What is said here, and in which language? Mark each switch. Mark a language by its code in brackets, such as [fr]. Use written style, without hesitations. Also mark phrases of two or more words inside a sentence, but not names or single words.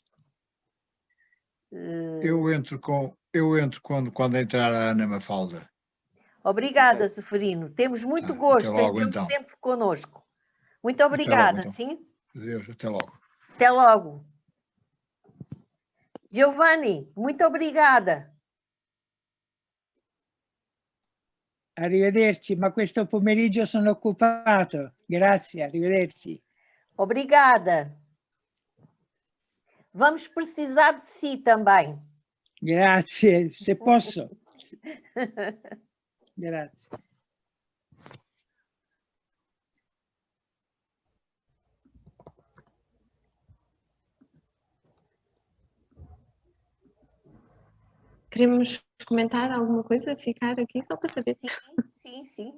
[pt] Eu entro quando entrar a Ana Mafalda. Obrigada, Zeferino. Temos muito gosto até logo, em tê-lo então. sempre connosco. Muito obrigada, então. sim? Adeus, até logo. Até logo. Giovanni, muito obrigada. [it] Arrivederci, ma questo pomeriggio sono occupato. Grazie, arrivederci. [pt] Obrigada. Vamos precisar de si também. [it] Grazie, se posso. Grazie. [pt] Queremos comentar alguma coisa? Ficar aqui só para saber? Sim.